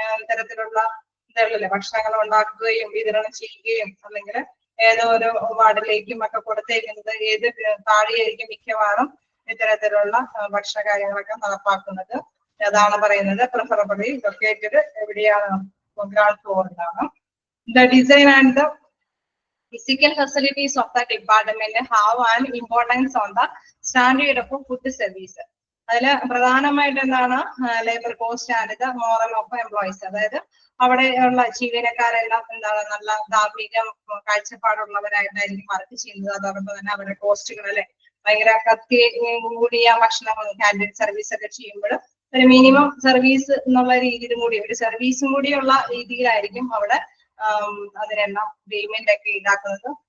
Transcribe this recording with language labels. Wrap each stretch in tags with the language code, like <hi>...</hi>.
<ml>തരത്തിലുള്ള ഇതല്ലേ ഭക്ഷണങ്ങൾ ഉണ്ടാക്കുകയും വിതരണം ചെയ്യുകയും അല്ലെങ്കിൽ ഏതോ ഒരു വാർഡിലേക്കും ഒക്കെ കൊടുത്തേക്കുന്നത് ഏത് താഴെയായിരിക്കും മിക്കവാറും ഇത്തരത്തിലുള്ള ഭക്ഷണ കാര്യങ്ങളൊക്കെ നടപ്പാക്കുന്നത്. അതാണ് പറയുന്നത്</ml> <en>preferably located</en> <ml>എവിടെയാണ്, ground ഫ്ലോറിലാണ്.</ml> <en>The design and the physical facilities of the department have an importance on the standard of food service.</en> <ml>അതില് പ്രധാനമായിട്ട് എന്താണ്</ml> <en>Labour cost and the morale of employees.</en> <ml>അതായത് അവിടെ ഉള്ള ജീവനക്കാരെല്ലാം എന്താണ് നല്ല ധാർമ്മിക കാഴ്ചപ്പാടുള്ളവരായിട്ടായിരിക്കും വർക്ക് ചെയ്യുന്നത്. അതോടൊപ്പം തന്നെ അവരുടെ കോസ്റ്റുകൾ അല്ലെ ഭയങ്കര കത്തി കൂടിയ ഭക്ഷണങ്ങളും കാന്റീൻ സർവീസ് ഒക്കെ ചെയ്യുമ്പോൾ ഒരു മിനിമം സർവീസ് എന്നുള്ള രീതിയിലും കൂടി ഒരു സർവീസും കൂടിയുള്ള രീതിയിലായിരിക്കും അവിടെ അതിനെല്ലാം പേയ്മെന്റ് ഒക്കെ ഈടാക്കുന്നത്.</ml>